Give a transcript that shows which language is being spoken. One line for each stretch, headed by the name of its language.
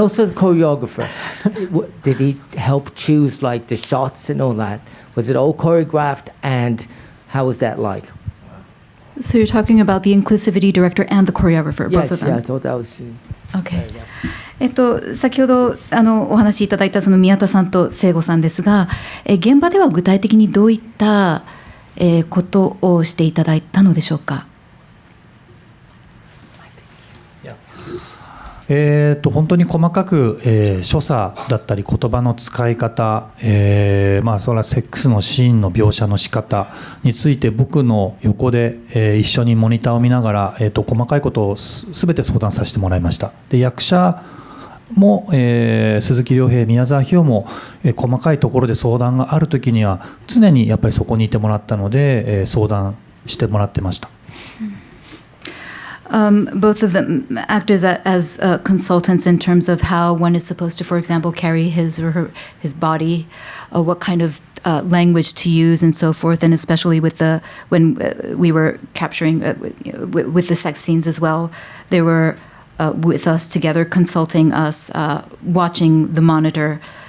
English: also the choreographer. Did he help choose like the shots and all that? Was it all choreographed? And how was that like? So you're talking about the inclusivity director and the choreographer, both of them? Yeah, I thought that was. Okay.
Japanese: 先ほどお話しいただいたその宮田さんと聖子さんですが、現場では具体的にどういった、ことをしていただいたのでしょうか。本当に細かく、所作だったり言葉の使い方、それはセックスのシーンの描写の仕方について僕の横で、一緒にモニターを見ながら、細かいことをすべて相談させてもらいました。で役者も、鈴木亮平、宮沢氷魚も、細かいところで相談があるときには常にやっぱりそこにいてもらったので、相談してもらってました。
English: Both of them act as consultants in terms of how one is supposed to, for example, carry his his body, what kind of language to use, and so forth. And especially with when we were capturing with the sex scenes as well, they were with us together, consulting us, watching the monitor.